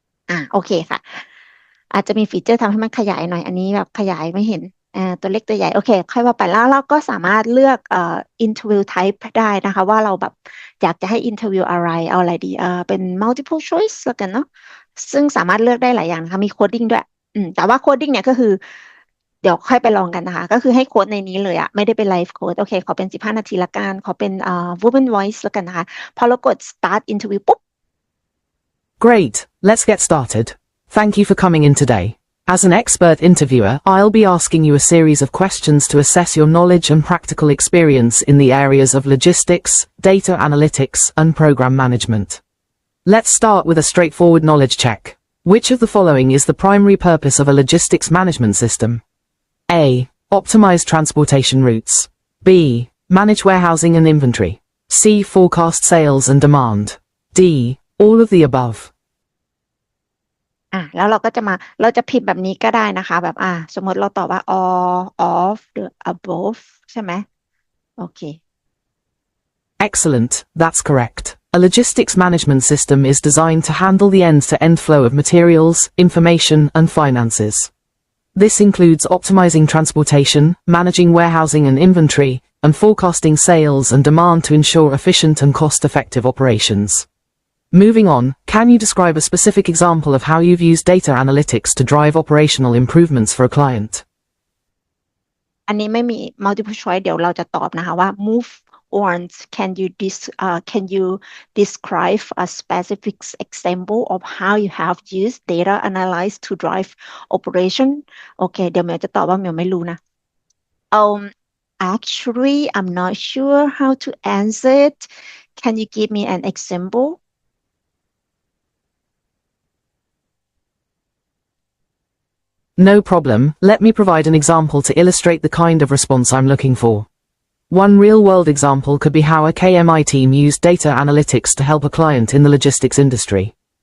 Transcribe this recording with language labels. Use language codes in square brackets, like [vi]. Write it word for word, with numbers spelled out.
[th] อ่าโอเคค่ะ อาจจะมีฟีเจอร์ทำให้มันขยายหน่อย อันนี้แบบขยายไม่เห็นเอ่อตัวเล็กตัวใหญ่ โอเค ค่อยว่าไปแล้วเราก็สามารถเลือกเอ่อ interview type ได้นะคะ ว่าเราแบบอยากจะให้ interview อะไรเอาอะไรดีเอ่อเป็น multiple choice แล้วกันเนาะซึ่งสามารถเลือกได้หลายอย่างนะคะ มี coding ด้วย อืมแต่ว่า coding เนี่ยก็คือ เดี๋ยวค่อยไปลองกันนะคะ ก็คือให้โค้ดในนี้เลยอะไม่ได้เป็นไลฟ์โค้ดโอเค ขอเป็น สิบห้า นาทีละกันขอเป็นเอ่อ woman voice ละกันนะคะ พอเรากด start interview ปุ๊บ [en] Great, let's get started. Thank you for coming in today. As an expert interviewer, I'll be asking you a series of questions to assess your knowledge and practical experience in the areas of logistics, data analytics, and program management. Let's start with a straightforward knowledge check. Which of the following is the primary purpose of a logistics management system? A. Optimize transportation routes. B. Manage warehousing and inventory. C. Forecast sales and demand. D. All of the above. [th] อ่ะแล้วเราก็จะมาเราจะพิมพ์แบบนี้ก็ได้นะคะ แบบอ่ะสมมติเราตอบว่า [en] all of the above [th] ใช่ไหมโอเค [en] Excellent, that's correct. A logistics management system is designed to handle the end-to-end flow of materials, information, and finances. This includes optimizing transportation, managing warehousing and inventory, and forecasting sales and demand to ensure efficient and cost-effective operations. Moving on, can you describe a specific example of how you've used data analytics to drive operational improvements for a client? [th] อันนี้ไม่มี multiple choice เดี๋ยวเราจะตอบนะคะว่า move [en] orange, can you dis uh, can you describe a specific example of how you have used data analysis to drive operation? [th] โอเค เดี๋ยวเหมียวจะตอบว่าเหมียวไม่รู้นะ [en] Um, actually, I'm not sure how to answer it. Can you give me an example? No problem, let me provide an example to illustrate the kind of response I'm looking for. One real-world example could be how a K M I team used data analytics to help a client in the logistics industry.